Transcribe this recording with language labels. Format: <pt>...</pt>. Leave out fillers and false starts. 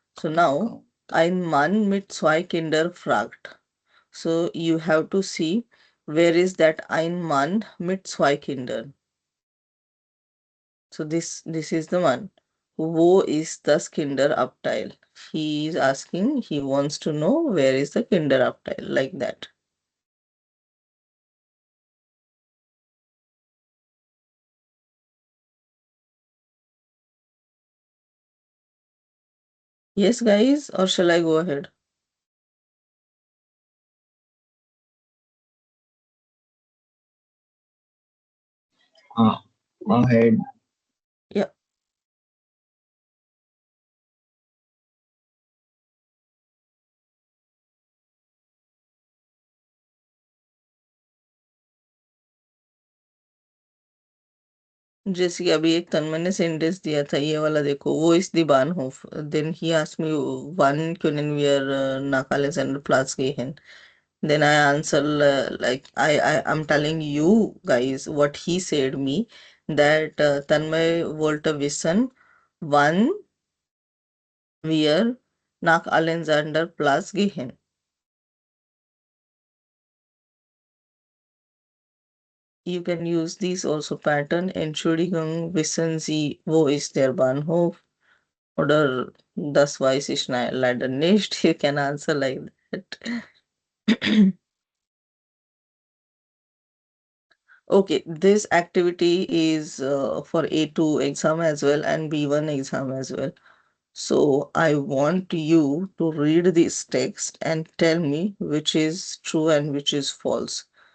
<en>So now,</en> <de>ein Mann mit zwei Kinder fragt.</de> <en>So you have to see where is that</en> <de>ein Mann mit zwei Kindern.</de> <en>So this is the one.</en> <de>Wo ist das Kinderabteil?</de> <en>He is asking, he wants to know where is the Kinderabteil, like that. Yes, guys, or shall I go ahead? Go ahead. Yeah.</en> <hi>जैसे कि अभी एक तन्मय ने sentence दिया था ये वाला देखो, वो इस Bahnhof.</hi> <en>Then he asked me,</en> <de>wann können wir nach Alexanderplatz gehen?</de> <en>Then I answer like I'm telling you guys what he said me, that Tanmay</en> <de>wollte wissen, wann wir nach Alexander Platz gehen.</de> <en>You can use these also pattern.</en> <de>Entschuldigung, wissen Sie, wo ist der Bahnhof? Oder das weiß ich leider nicht.</de> <en>You can answer like that. Okay, this activity is for A2 exam as well and B1 exam as well. So I want you to read this text and tell me which is true and which is false.</en>